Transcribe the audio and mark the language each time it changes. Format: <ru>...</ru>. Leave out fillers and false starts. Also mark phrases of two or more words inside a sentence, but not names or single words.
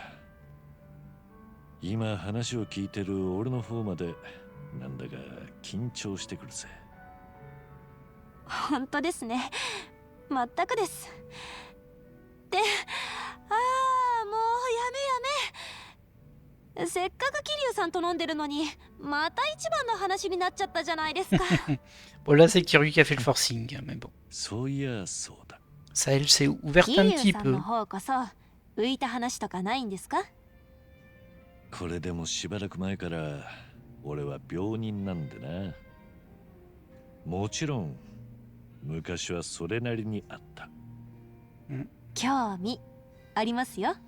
<ja>今話を聞いてる俺の方までなんだか緊張してくるぜ。本当ですね。全くです。で、もうやめやめ。せっかく桐生さんと飲んでるのにまた一番の話になっちゃったじゃないですか。</ja> <fr>Bon, là, c'est Kiryu qui a fait le forcing, hein, mais bon.</fr> <ja>そういやそうだ。</ja> <fr>Ça, elle s'est ouverte un</fr> <ja>桐</ja> <fr>petit</fr> <ja>生さん</ja> <fr>peu.</fr> <ja>の方こそ浮いた話とかないんですか？これでもしばらく前から俺は病人なんでな。もちろん昔はそれなりにあった。興味ありますよ。</ja>